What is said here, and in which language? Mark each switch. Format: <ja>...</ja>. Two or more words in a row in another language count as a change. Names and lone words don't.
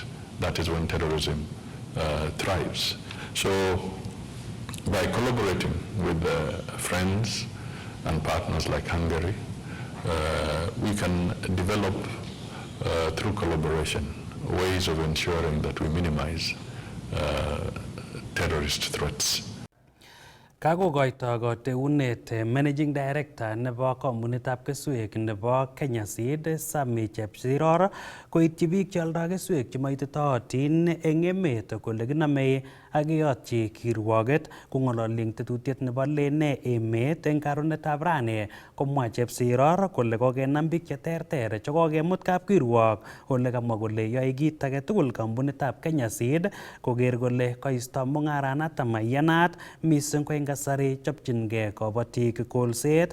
<en>That is when terrorism thrives. So by collaborating with friends and partners like Hungary, we can develop through collaboration ways of ensuring that we minimize terrorist threats.</en> <kln>Kakokoito koteunet</kln> <en>Managing Director</en> <kln>nebo kompunitab keswek nebo Kenya Seed Sammy Chepsiror koityi biik cheoldoi keswek chemoititootin eng emet kole kinome ak keyotyi kirwoget kong'ololi eng tetutiet nebo lene emet eng karonetab rani komwa Chepsiror kole kokenam biik cheterter chekokemut kapkirwok ole kamwa kole yoe kit age tugul kompunitab Kenya Seed koker kole koisto mung'aranato maiyanat mising ko eng kasari chopchingei kobotik kolset.</kln>